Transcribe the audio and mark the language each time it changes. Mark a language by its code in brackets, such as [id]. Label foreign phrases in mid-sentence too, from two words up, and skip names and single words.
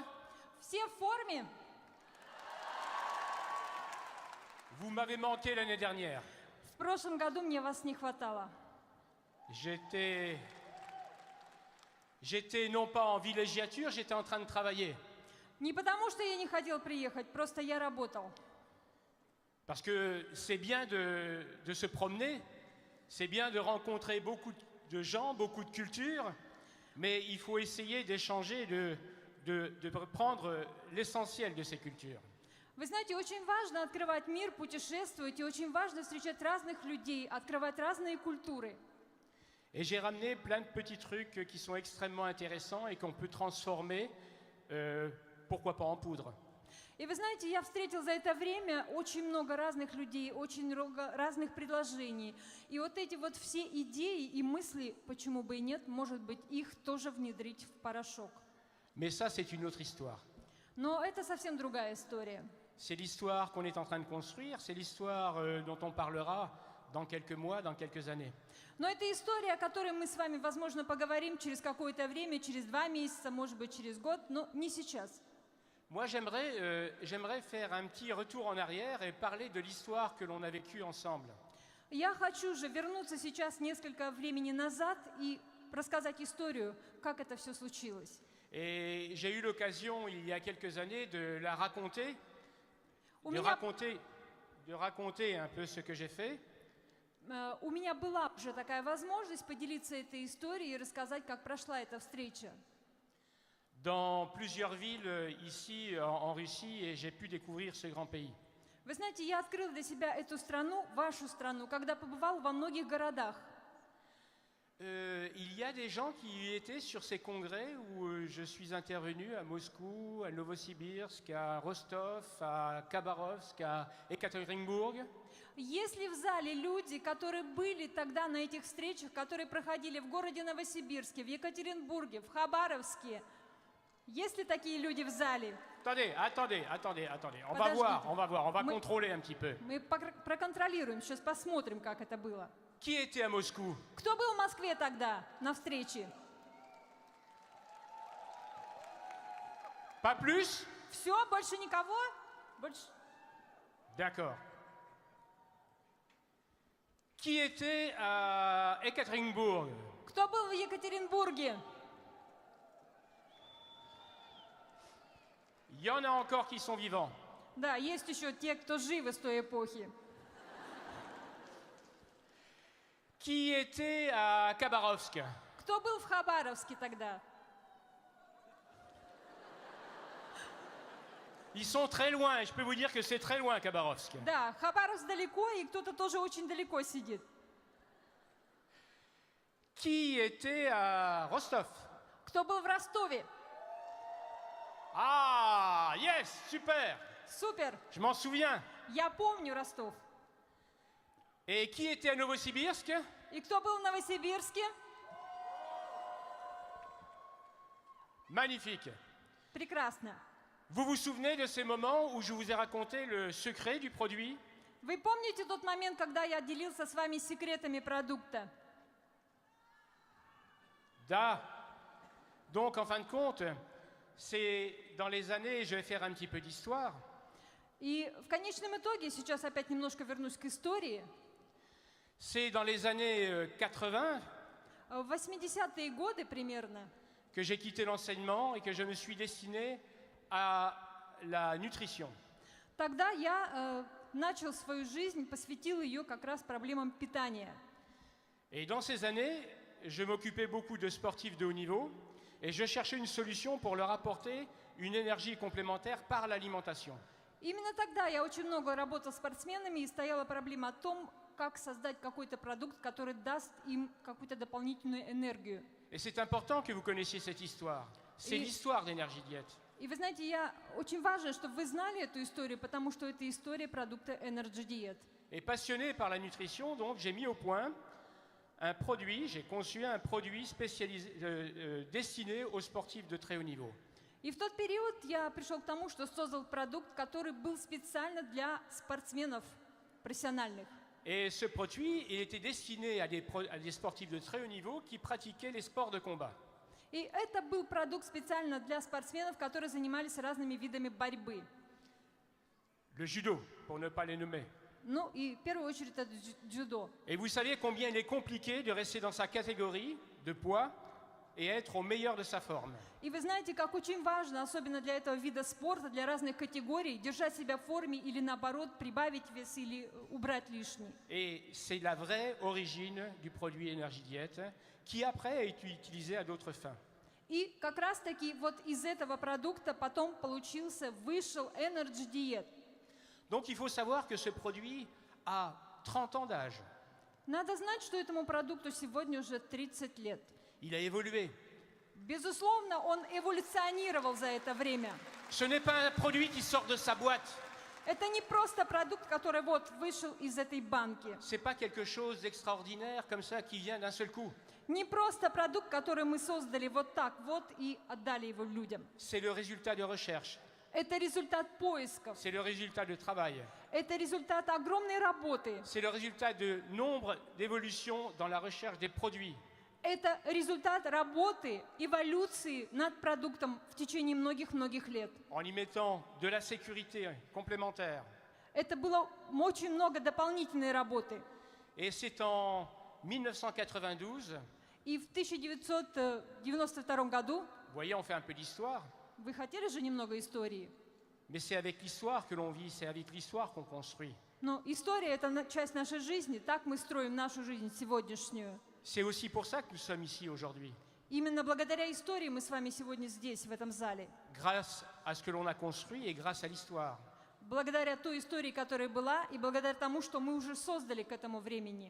[ru] Все в форме. [fr] Vous m'avez manqué l'année dernière. [ru] В прошлом году мне вас не хватало. [fr] J'étais non pas en villégiature, j'étais en train de travailler. [ru] Не потому, что я не хотел приехать, просто я работал. [fr] Parce que c'est bien de se promener, c'est bien de rencontrer beaucoup de gens, beaucoup de cultures, mais il faut essayer d'échanger, de prendre l'essentiel de ces cultures. [ru] Вы знаете, очень важно открывать мир, путешествовать, и очень важно встречать разных людей, открывать разные культуры. [fr] Et j'ai ramené plein de petits trucs qui sont extrêmement intéressants et qu'on peut transformer, pourquoi pas en poudre. [ru] И вы знаете, я встретил за это время очень много разных людей, очень много разных предложений. И вот эти вот все идеи и мысли, почему бы и нет, может быть, их тоже внедрить в порошок. [fr] Mais ça, c'est une autre histoire. [ru] Но это совсем другая история. [fr] C'est l'histoire qu'on est en train de construire, c'est l'histoire dont on parlera dans quelques mois, dans quelques années. [ru] Но это история, о которой мы с вами, возможно, поговорим через какое-то время, через 2 месяца, может быть, через год, но не сейчас. [fr] Moi, j'aimerais faire un petit retour en arrière et parler de l'histoire que l'on a vécue ensemble. [ru] Я хочу же вернуться сейчас несколько времени назад и рассказать историю, как это все случилось. [fr] Et j'ai eu l'occasion, il y a quelques années, de la raconter, de raconter un peu ce que j'ai fait. [ru] У меня была уже такая возможность поделиться этой историей и рассказать, как прошла эта встреча. [fr] Dans plusieurs villes ici en Russie et j'ai pu découvrir ce grand pays. [ru] Вы знаете, я открыл для себя эту страну, вашу страну, когда побывал во многих городах. [fr] Il y a des gens qui étaient sur ces congrès où je suis intervenu à Moscou, à Novosibirsk, à Rostov, à Khabarovsk, à Ekaterinbourg. [ru] Есть ли в зале люди, которые были тогда на этих встречах, которые проходили в городе Новосибирске, в Екатеринбурге, в Хабаровске? Есть ли такие люди в зале? [fr] Attendez. On va voir, on va contrôler un petit peu. [ru] Мы проконтролируем, сейчас посмотрим, как это было. [fr] Qui était à Moscou? [ru] Кто был в Москве тогда на встрече? [fr] Pas plus? [ru] Все, больше никого? Больше... [fr] D'accord. Qui était à Ekaterinbourg? [ru] Кто был в Екатеринбурге? [fr] Il y en a encore qui sont vivants. [ru] Да, есть еще те, кто живы с той эпохи. [fr] Qui était à Khabarovsk? [ru] Кто был в Хабаровске тогда? [fr] Ils sont très loin, et je peux vous dire que c'est très loin, Khabarovsk. [ru] Да, Хабаровск далеко, и кто-то тоже очень далеко сидит. [fr] Qui était à Rostov? [ru] Кто был в Ростове? [en] Ah, yes, super. [ru] Супер! [fr] Je m'en souviens. [ru] Я помню Ростов. [fr] Et qui était à Novosibirsk? [ru] И кто был в Новосибирске? [fr] Magnifique. [ru] Прекрасно. [fr] Vous vous souvenez de ces moments où je vous ai raconté le secret du produit? [ru] Вы помните тот момент, когда я делился с вами секретами продукта? Da. [fr] Donc, en fin de compte, c'est dans les années, je vais faire un petit peu d'histoire, [ru] И в конечном итоге, сейчас опять немножко вернусь к истории, [fr] c'est dans les années 80 [ru] в 80-е годы примерно [fr] que j'ai quitté l'enseignement et que je me suis destiné à la nutrition. [ru] тогда я начал свою жизнь, посвятил ее как раз проблемам питания. [fr] Et dans ces années, je m'occupais beaucoup de sportifs de haut niveau et je cherchais une solution pour leur apporter une énergie complémentaire par l'alimentation. [ru] Именно тогда я очень много работал с спортсменами и стояла проблема о том, как создать какой-то продукт, который даст им какую-то дополнительную энергию. [fr] Et c'est important que vous connaissiez cette histoire. C'est Et- l'histoire d'Energy Diet. [ru] И вы знаете, очень важно, чтобы вы знали эту историю, потому что это история продукта Energy Diet. [fr] Et passionné par la nutrition, donc j'ai mis au point un produit, j'ai conçu un produit spécialisé, destiné aux sportifs de très haut niveau. [ru] И в тот период я пришел к тому, что создал продукт, который был специально для спортсменов профессиональных. [fr] Et ce produit, il était destiné à des sportifs de très haut niveau qui pratiquaient les sports de combat. [ru] И это был продукт специально для спортсменов, которые занимались разными видами борьбы. [fr] Le judo, pour ne pas les nommer. [ru] Ну и в первую очередь это дзюдо. [fr] Et vous saviez combien il est compliqué de rester dans sa catégorie de poids et être au meilleur de sa forme. [ru] И вы знаете, как очень важно, особенно для этого вида спорта, для разных категорий, держать себя в форме или наоборот прибавить вес или убрать лишний. [fr] Et c'est la vraie origine du produit Energy Diet qui après a été utilisé à d'autres fins. [ru] И как раз-таки вот из этого продукта потом вышел Energy Diet. [fr] Donc il faut savoir que ce produit a 30 ans d'âge. [ru] Надо знать, что этому продукту сегодня уже 30 лет. [fr] Il a évolué. [ru] Безусловно, он эволюционировал за это время. [fr] Ce n'est pas un produit qui sort de sa boîte. [ru] Это не просто продукт, который вот вышел из этой банки. [fr] C'est pas quelque chose d'extraordinaire comme ça qui vient d'un seul coup. [ru] Не просто продукт, который мы создали вот так вот и отдали его людям. [fr] C'est le résultat de recherche. [ru] Это результат поисков. [fr] C'est le résultat de travail. [ru] Это результат огромной работы. [fr] C'est le résultat de nombre d'évolutions dans la recherche des produits. [ru] Это результат работы, эволюции над продуктом в течение многих-многих лет. [fr] En y mettant de la sécurité complémentaire. [ru] Это было очень много дополнительной работы. [fr] Et c'est en 1992, [ru] И в 1992 году, [fr] vous voyez, on fait un peu d'histoire, [ru] вы хотели же немного истории? [fr] mais c'est avec l'histoire que l'on vit, c'est avec l'histoire qu'on construit. [ru] Но история – это часть нашей жизни, так мы строим нашу жизнь сегодняшнюю. [fr] C'est aussi pour ça que nous sommes ici aujourd'hui, [ru] Именно благодаря истории мы с вами сегодня здесь, в этом зале. [fr] grâce à ce que l'on a construit et grâce à l'histoire. [ru] Благодаря той истории, которая была, и благодаря тому, что мы уже создали к этому времени.